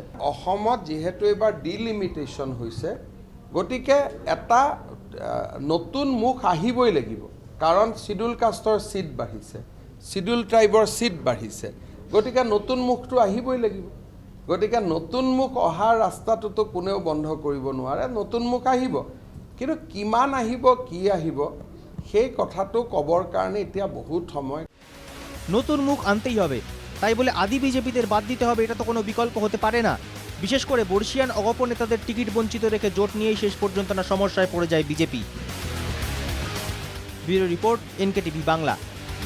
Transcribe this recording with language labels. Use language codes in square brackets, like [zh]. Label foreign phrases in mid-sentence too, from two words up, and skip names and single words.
[as] অসমত যিহেতু এইবাৰ ডিলিমিটেশ্যন হৈছে, গতিকে এটা নতুন মুখ আহিবই লাগিব, কাৰণ [en] schedule casteৰ [as] চিট বাঢ়িছে, [en] schedule tribeৰ [as] চিট বাঢ়িছে, গতিকে নতুন মুখটো আহিবই লাগিব। গতিকে নতুন মুখ অহাৰ ৰাস্তাটোতো কোনেও বন্ধ কৰিব নোৱাৰে, নতুন মুখ আহিব। কিন্তু কিমান আহিব, কি আহিব, সেই কথাটো ক'বৰ কাৰণে এতিয়া বহুত সময়। [bn] নতুন মুখ আনতেই হবে, তাই বলে আদি বিজেপিদের বাদ দিতে হবে, এটা তো কোনো বিকল্প হতে পারে না। বিশেষ করে বর্ষিয়ান অগপ নেতাদের টিকিট বঞ্চিত রেখে জোট নিয়েই শেষ পর্যন্ত না সমস্যায় পড়ে যায় বিজেপি। [en] bureau report, [bn] এনকেটিভি বাংলা।